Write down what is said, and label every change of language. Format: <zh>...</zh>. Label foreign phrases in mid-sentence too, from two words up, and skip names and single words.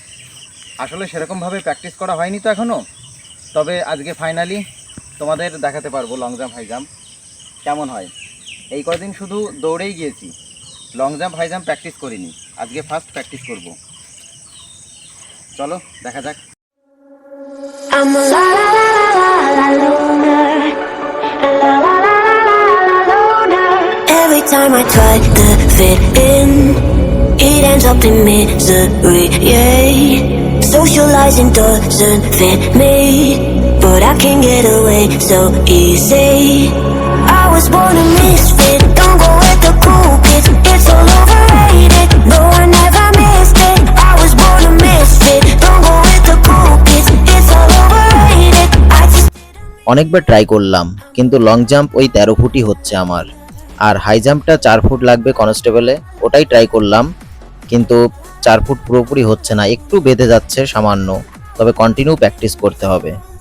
<bn>আসলে সেরকমভাবে প্র্যাকটিস করা হয়নি তো এখনও, তবে আজকে ফাইনালি তোমাদের দেখাতে পারবো</bn> <en>long jump high jump</en> <bn>কেমন হয়। এই কদিন শুধু দৌড়েই গিয়েছি,</bn> <en>long jump high jump</en> <bn>প্র্যাকটিস করিনি। আজকে</bn> <en>first practice</en> <bn>করব, চলো দেখা যাক।</bn> <en>I'm a la la la la la loner. La la la la la loner. Every time I try to fit in, it ends up in misery, yeah. Socializing doesn't fit me, but I can get away so easy. I was born a misfit, don't go with the cool kids. It's all overrated, no I never missed it. I was born a misfit, don't go with the cool kids. It's all overrated. I just</en> <bn>অনেকবার ট্রাই করলাম, কিন্তু লং জাম্প ওই 13 ফুটই হচ্ছে আমার। আর</bn> <en>high jump</en> <bn>4 ফুট লাগবে কনস্টেবলে, ওটাই ট্রাই করলাম, কিন্তু 4 ফুট পুরোপুরি হচ্ছে না, একটু বেঁধে যাচ্ছে সামান্য। তবে</bn> <en>continue practice</en> <bn>করতে হবে।</bn>